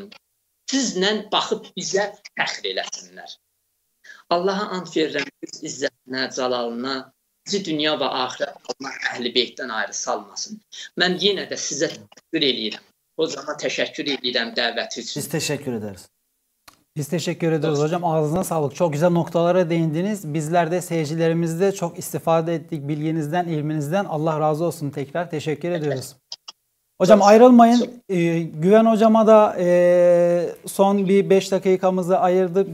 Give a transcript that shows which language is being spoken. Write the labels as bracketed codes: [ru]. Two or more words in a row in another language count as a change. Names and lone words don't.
[az] Sizlə baxıb bizə fəxr eləsinlər. Allaha and verirəm, biz izzətinə, calalına, bizi dünya və axirət Allah əhl-i beytdən ayrı salmasın. Mən yenə də sizə təşəkkür edirəm. O zaman təşəkkür edirəm dəvəti üçün. [tr] Biz teşekkür ederiz. Biz teşekkür ediyoruz hocam. Ağzına sağlık. Çok güzel noktalara değindiniz. Bizler de seyircilerimiz de çok istifade ettik bilginizden, ilminizden. Allah razı olsun tekrar. Teşekkür ediyoruz. Hocam ayrılmayın. Güven hocama da son bir 5 dakikamızı ayırdık.